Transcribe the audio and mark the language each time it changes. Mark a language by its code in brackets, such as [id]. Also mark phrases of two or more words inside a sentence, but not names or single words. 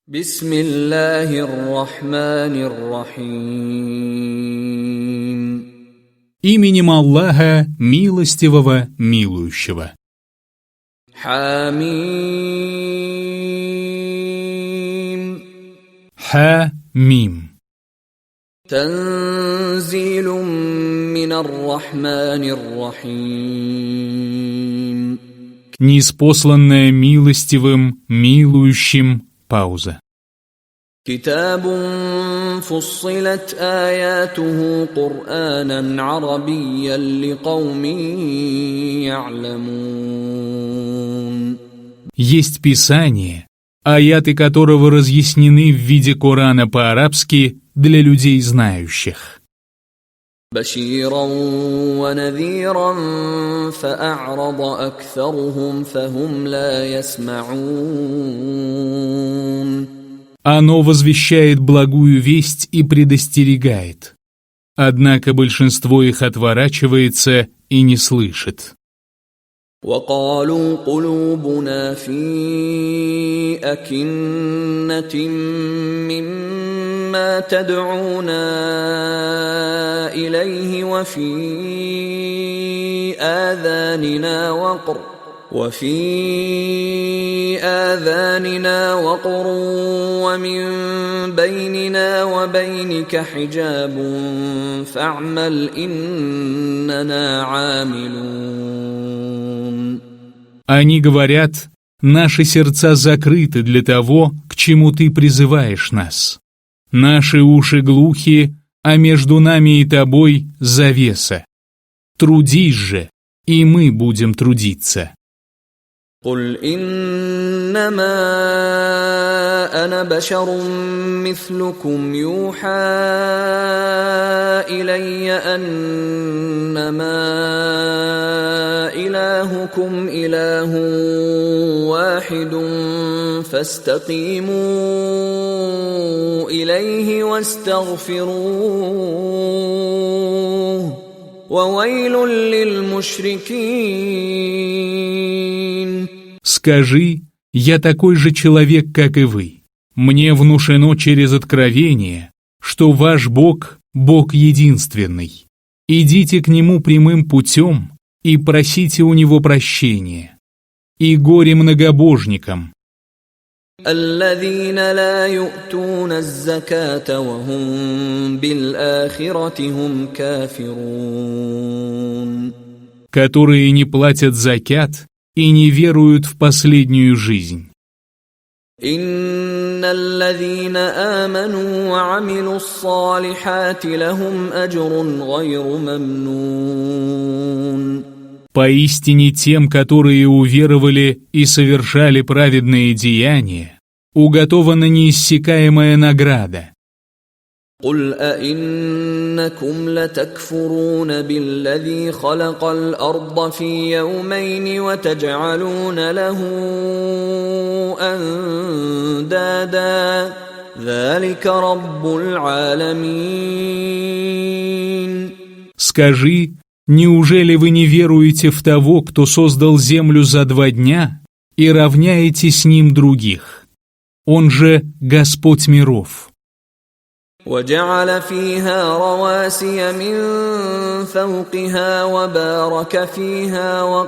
[ar] بسم الله الرحمن الرحيم. [ru] Именем Аллаха, милостивого, милующего. [ar] حميم. [ru] Ха-мим. [ar] تنزيل من الرحمن الرحيم. [ru] Ниспосланное милостивым, милующим. Пауза. [ar] كتاب فصلت آياته قرآنا عربيا لقوم يعلمون. [ru] Есть Писание, аяты которого разъяснены в виде Корана по-арабски для людей знающих. [ar] بشيرا ونذيرا فأعرض أكثرهم فهم لا يسمعون. [ru] Оно возвещает благую весть и предостерегает. Однако большинство их отворачивается и не слышит. [ar] وقالوا قلوبنا في أكنة مما تدعونا إليه وفي آذاننا وقر ومن بيننا وبينك حجاب فاعمل إننا عاملون. [ru] Они говорят, наши сердца закрыты для того, к чему ты призываешь нас. Наши уши глухи, а между нами и тобой завеса. Трудись же, и мы будем трудиться. [ar] قل إنما أنا بشر مثلكم يوحى إلي أنما إلهكم إله واحد فاستقيموا إليه واستغفروه وويل للمشركين. [ru] Скажи, я такой же человек, как и вы. Мне внушено через откровение, что ваш Бог – Бог единственный. Идите к Нему прямым путем и просите у Него прощения. И горе многобожникам, [ar] الذين لا يؤتون الزكاة وهم بالآخرة هم كافرون. [ru] которые не платят закят и не веруют в последнюю жизнь. [ar] إن الذين آمنوا وعملوا الصالحات لهم أجر غير ممنون. [ru] Поистине тем, которые уверовали и совершали праведные деяния, уготована неиссякаемая награда. [ar] قل أئنكم لتكفرون بالذي خلق الأرض في يومين وتجعلون له أندادا ذلك رب العالمين. [ru] Скажи, неужели вы не веруете в того, кто создал землю за 2 дня и равняете с ним других? Он же Господь миров. [ar] وجعل فيها رواسي من فوقها وبارك فيها